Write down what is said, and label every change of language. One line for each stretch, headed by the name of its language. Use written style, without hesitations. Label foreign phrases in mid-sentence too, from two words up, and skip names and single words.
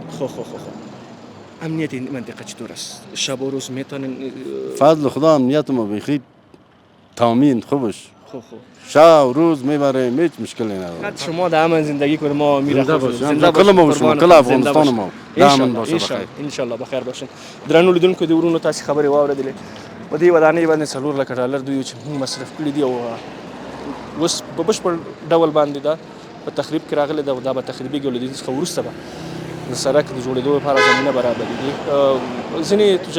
Persian: خب امنیت این منطقه چطور است؟ شب و روز میتونن؟ فضل خدا امنیت ما بخیر تامین خوبش. شب و روز میبریم، هیچ مشکلی نداره. شما در امن زندگی کنید، ما زنده باشیم. کل ما و شما، کل افغانستان ما در امن باشه بخیر.
Arabic: ان شاء الله
Persian: بخیر باشین.
Pashto: درنو لیدونکو د ورونو تاسو خبرې واوریدلې. په دې ودانۍ باندې $4 لک دوی چې موږ مصرف کړي دي او اوس په بشپړ ډول باندې دا په تخریب کې راغلی ده او دا به تخریبي ګولدي څخه وروسته به د سړک د جوړېدو لپاره زمینه برابرېږي.